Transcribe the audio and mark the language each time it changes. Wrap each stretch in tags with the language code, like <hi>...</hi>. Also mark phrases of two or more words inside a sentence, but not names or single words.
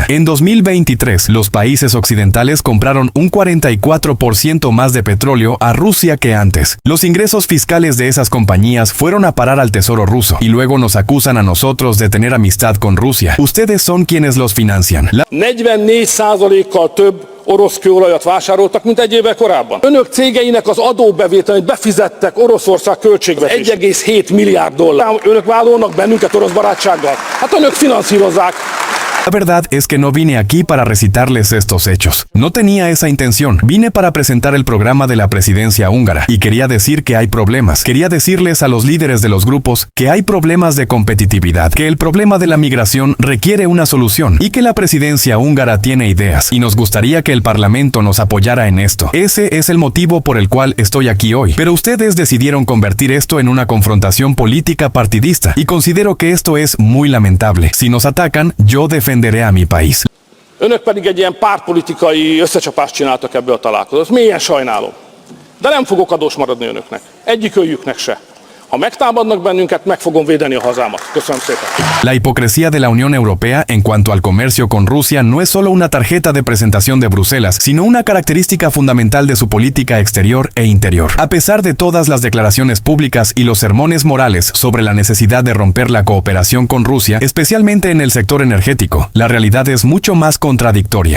<es>En 2023, los países occidentales compraron un 44% más de petróleo a Rusia que antes. Los ingresos fiscales de esas compañías fueron a parar al tesoro ruso y luego nos acusan a nosotros de tener amistad con Rusia. Ustedes son quienes los financian.</es> <hu>44%-kal több orosz kőolajat vásároltak, mint egy évvel korábban. Önök cégeinek az adóbevételét befizettek Oroszország költségvetésbe 1,7 milliárd dollár. Önök vádolnak bennünket orosz barátsággal. Hát önök finanszírozzák.</hu> <es>La verdad es que no vine aquí para recitarles estos hechos. No tenía esa intención. Vine para presentar el programa de la presidencia húngara y quería decir que hay problemas. Quería decirles a los líderes de los grupos que hay problemas de competitividad, que el problema de la migración requiere una solución y que la presidencia húngara tiene ideas y nos gustaría que el Parlamento nos apoyara en esto. Ese es el motivo por el cual estoy aquí hoy. Pero ustedes decidieron convertir esto en una confrontación política partidista y considero que esto es muy lamentable. Si nos atacan, yo defenderé a mi país.</es> <hu>Önök pedig egy ilyen pártpolitikai összecsapást csináltak ebből a találkozót. Mélyen sajnálom. De nem fogok adós maradni önöknek. Egyikőjüknek se. Ha megtámadnak bennünket, meg fogom védeni a hazámat. Köszönöm szépen.</hu> <es>La hipocresía de la Unión Europea en cuanto al comercio con Rusia no es solo una tarjeta de presentación de Bruselas, sino una característica fundamental de su política exterior e interior. A pesar de todas las declaraciones públicas y los sermones morales sobre la necesidad de romper la cooperación con Rusia, especialmente en el sector energético, la realidad es mucho más contradictoria.</es>